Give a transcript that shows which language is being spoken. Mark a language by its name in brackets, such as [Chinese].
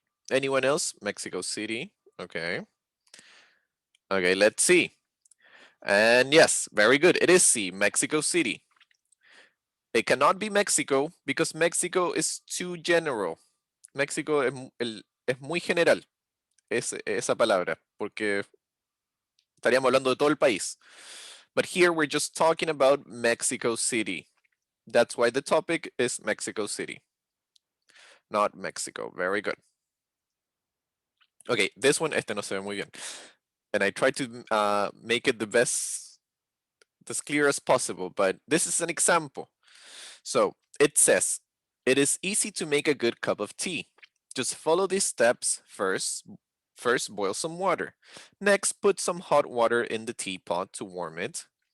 [English] Anyone else? Mexico City. Okay. Okay, let's see. And yes, very good. It is C, Mexico City. It cannot be Mexico because Mexico is too general. [Spanish] México es muy general esa palabra, porque estaríamos hablando de todo el país. [English] But here we're just talking about Mexico City. That's why the topic is Mexico City, not Mexico. Very good. Okay, this one, [Spanish] este no se ve muy bien. [English] And I tried to make it the best, as clear as possible, but this is an example. So it says, it is easy to make a good cup of tea. Just follow these steps first. First, boil some water. Next, put some hot water in the teapot to warm it.